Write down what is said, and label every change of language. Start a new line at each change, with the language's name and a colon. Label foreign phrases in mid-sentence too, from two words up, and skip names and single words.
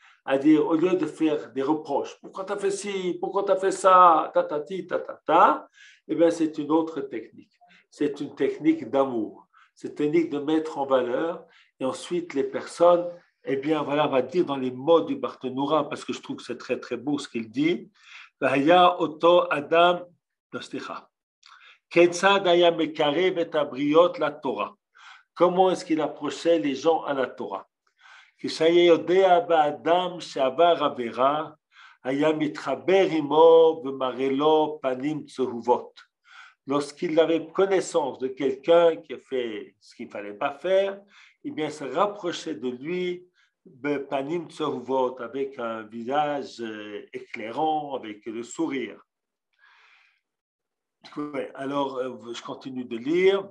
French: à dire, au lieu de faire des reproches, pourquoi tu as fait ci, pourquoi tu as fait ça, tatati, tatata, eh bien, c'est une autre technique. C'est une technique d'amour. C'est une technique de mettre en valeur. Et ensuite, les personnes, eh bien, voilà, on va dire dans les mots du Barthénoura, parce que je trouve que c'est très, très beau ce qu'il dit.
Hebrew: והיה אותו אדם, כיצד היה מקרב את הבריות לתורה.
French: Comment est-ce qu'il approchait les gens à la Torah?
Hebrew: כשהיה יודע באדם שעבר עבירה, היה מתחבר עמו ומראה לו פנים צהובות.
French: Lorsqu'il avait connaissance de quelqu'un qui a fait ce qu'il ne fallait pas faire, eh bien, se rapprochait de lui,
Hebrew: פנים צהובות,
French: avec un visage éclairant, avec le sourire. Alors, je continue de lire.